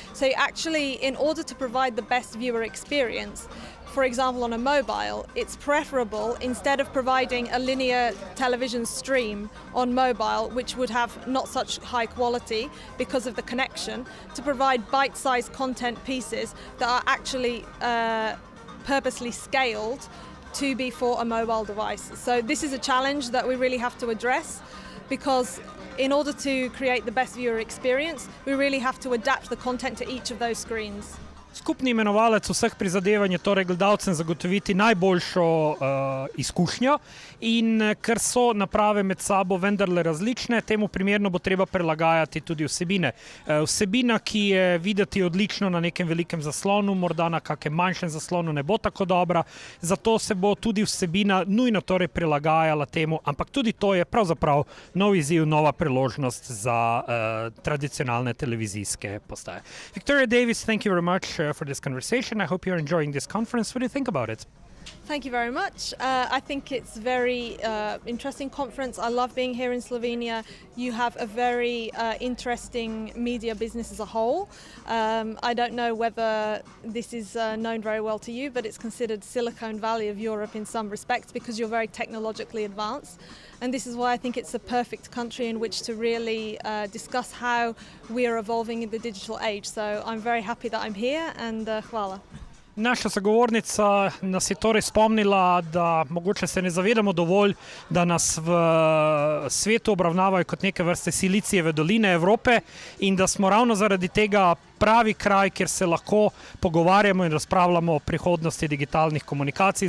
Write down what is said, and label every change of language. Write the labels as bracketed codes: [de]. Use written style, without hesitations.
[en] So actually, in order to provide the best viewer experience, for example on a mobile, it's preferable, instead of providing a linear television stream on mobile, which would have not such high quality because of the connection, to provide bite-sized content pieces that are actually purposely scaled to be for a mobile device. So this is a challenge that we really have to address, because in order to create the best viewer experience, we really have to adapt the content to each of those screens. [sl] Skupni imenovalec vseh prizadevanj je torej gledalcem zagotoviti najboljšo izkušnjo, in ker so naprave med sabo vendarle različne, temu primerno bo treba prilagajati tudi vsebine. Vsebina, ki je videti odlično na nekem velikem zaslonu, morda na kakem manjšem zaslonu ne bo tako dobra, zato se bo tudi vsebina nujno torej prilagajala temu, ampak tudi to je pravzaprav nov izziv, nova priložnost za tradicionalne televizijske postaje. [en] Victoria Davies, thank you very much for this conversation. I hope you're enjoying this conference. What do you think about it? Thank you very much. I think it's a very interesting conference. I love being here in Slovenia. You have a very interesting media business as a whole. I don't know whether this is known very well to you, but it's considered Silicon Valley of Europe in some respects because you're very technologically advanced. And this is why I think it's a perfect country in which to really discuss how we are evolving in the digital age. So I'm very happy that I'm here, and hvala. [sl] Naša sogovornica nas je torej spomnila, da mogoče se ne zavedamo dovolj, da nas v svetu obravnavajo kot neke vrste Silicijeve doline Evrope, in da smo ravno zaradi tega pravi kraj, kjer se lahko pogovarjamo in razpravljamo o prihodnosti digitalnih komunikacij.